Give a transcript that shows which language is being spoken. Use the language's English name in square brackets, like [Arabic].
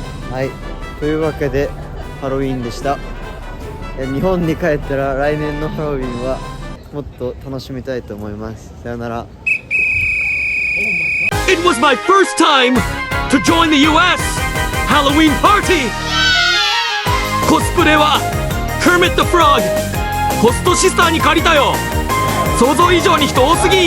[Japanese] はい、というわけでハロウィンでした。日本に帰ったら来年のハロウィンはもっと楽しみたいと思います。さよなら。 [English] It was my first time to join the US Halloween party. [Japanese] コスプレは Kermit the Frog ホストシスターに借りたよ。想像以上に人多すぎ。